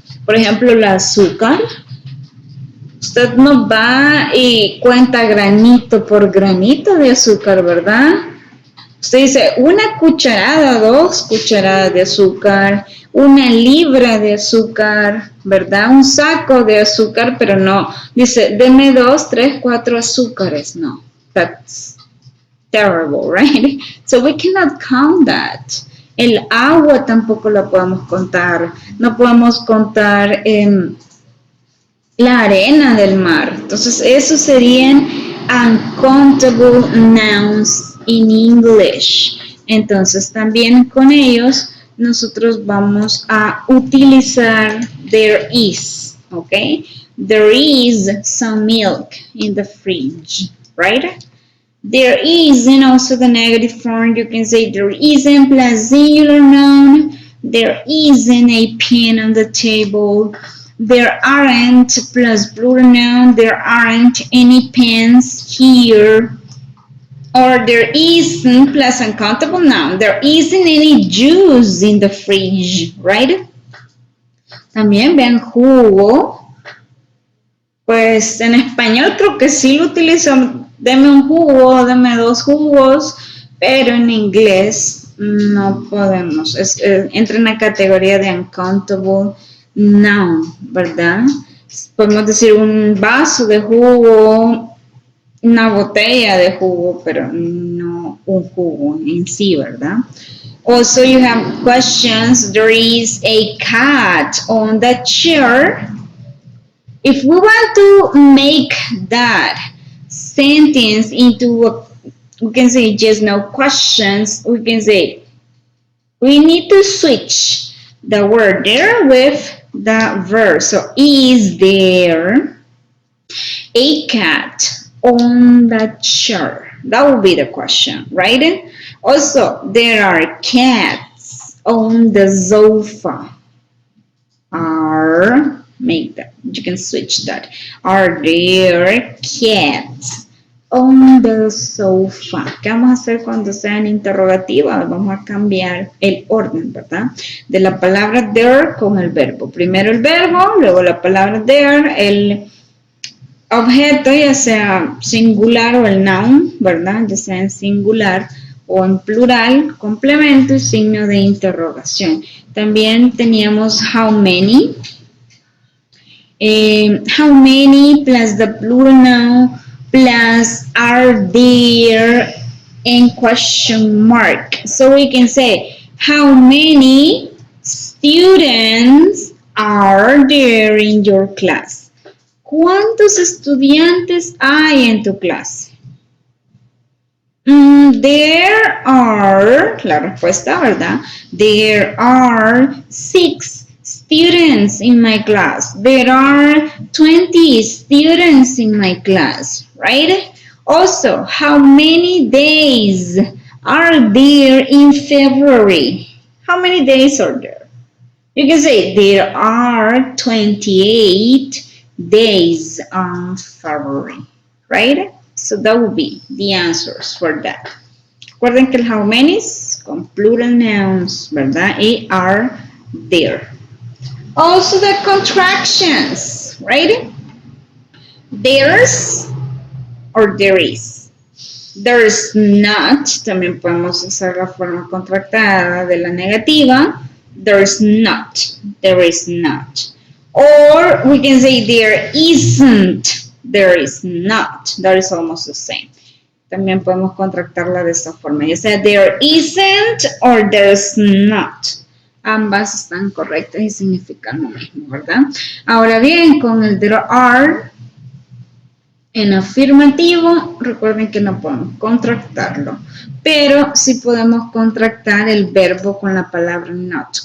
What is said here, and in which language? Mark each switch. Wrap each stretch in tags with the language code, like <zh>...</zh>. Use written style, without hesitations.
<es>Por ejemplo, el azúcar. Usted no va y cuenta granito por granito de azúcar, ¿verdad? Usted dice 1 cucharada, 2 cucharadas de azúcar, 1 libra de azúcar, ¿verdad? Un saco de azúcar, pero no. Dice, deme 2, 3, 4 azúcares.</es> <en>No, that's terrible, right? So we cannot count that.</en> <es>El agua tampoco la podemos contar. No podemos contar la arena del mar. Entonces, esos serían</es> <en>uncountable nouns in English.</en> <es>Entonces, también con ellos nosotros vamos a utilizar</es> <en>there is,</en> <es>¿ok?</es> <en>There is some milk in the fridge, right? There isn't also the negative form. You can say there isn't plus singular noun. There isn't a pen on the table. There aren't plus plural noun. There aren't any pens here. Or there isn't plus uncountable noun. There isn't any juice in the fridge, right?</en> <es>También vean jugo. Pues en español creo que sí lo utilizo. Deme un jugo, deme dos jugos, pero en inglés no podemos. Entra en la categoría de</es> <en>uncountable noun,</en> <es>¿verdad? Podemos decir un vaso de jugo, una botella de jugo, pero no un jugo en sí, ¿verdad?</es> <en>Also, you have questions. There is a cat on the chair. If we want to make that sentence into we can say just no questions, we can say we need to switch the word there with the verb. So, is there a cat on the chair? That would be the question, right? Also, there are cats on the sofa. Make that, you can switch that. Are there cats on the sofa?</en> <es>¿Qué vamos a hacer cuando sean interrogativas? Vamos a cambiar el orden, ¿verdad? De la palabra there con el verbo. Primero el verbo, luego la palabra there, el objeto, ya sea singular o el noun, ¿verdad? Ya sea en singular o en plural, complemento y signo de interrogación. También teníamos</es> <en>how many. How many plus the plural noun plus are there and question mark. So we can say how many students are there in your class?</en> <es>¿Cuántos estudiantes hay en tu clase?</es> <en>There are,</en> <es>la respuesta, ¿verdad?</es> <en>There are 6 students in my class. There are 20 students in my class, right? Also, how many days are there in February? How many days are there? You can say there are 28 days on February, right? So that would be the answers for that.</en> <es>Recuerden que el</es> <en>how many</en> <es>con</es> <en>plural nouns,</en> <es>¿verdad?</es> <en>Y are there. Also the contractions, right? There's or there is. There's not,</en> <es>también podemos usar la forma contractada de la negativa.</es> <en>There's not, there is not. Or we can say there isn't, there is not. That is almost the same.</en> <es>También podemos contractarla de esta forma. Ya sea</es> <en>there isn't or there's not.</en> <es>Ambas están correctas y significan lo mismo, ¿verdad? Ahora bien, con el</es> <en>there are,</en> <es>en afirmativo, recuerden que no podemos contractarlo, pero sí podemos contractar el verbo con la palabra not.</es>